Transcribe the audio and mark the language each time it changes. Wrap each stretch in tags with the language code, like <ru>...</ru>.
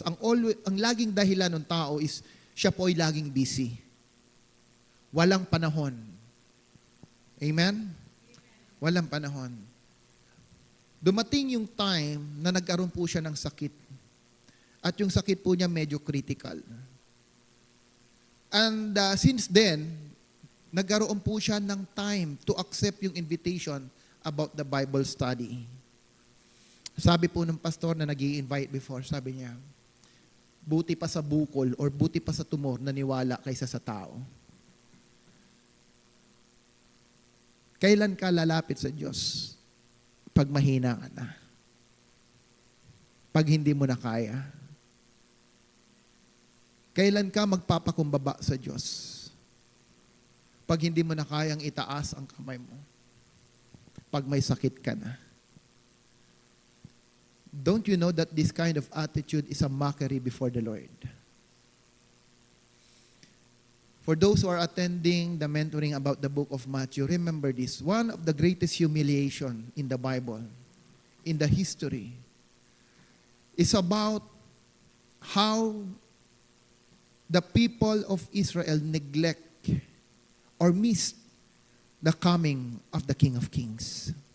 <tl>Ang laging dahilan ng tao is, siya po ay laging busy. Walang panahon. Amen? Walang panahon. Dumating yung time na nagkaroon po siya ng sakit. At yung sakit po niya medyo critical.</tl> <en>And since then,</en> <tl>nagkaroon po siya ng</tl> <en>time to accept yung invitation about the Bible study.</en> <tl>Sabi po ng pastor na nag-i-invite before, sabi niya, buti pa sa bukol or buti pa sa tumor naniwala kaysa sa tao. Kailan ka lalapit sa Diyos? Pag mahina ka na. Pag hindi mo na kaya. Kailan ka magpapakumbaba sa Diyos? Pag hindi mo na kayang itaas ang kamay mo. Pag may sakit ka na.</tl> <en>Don't you know that this kind of attitude is a mockery before the Lord? For those who are attending the mentoring about the book of Matthew, remember this. One of the greatest humiliation in the Bible, in the history, is about how the people of Israel neglect or miss the coming of the King of Kings.</en>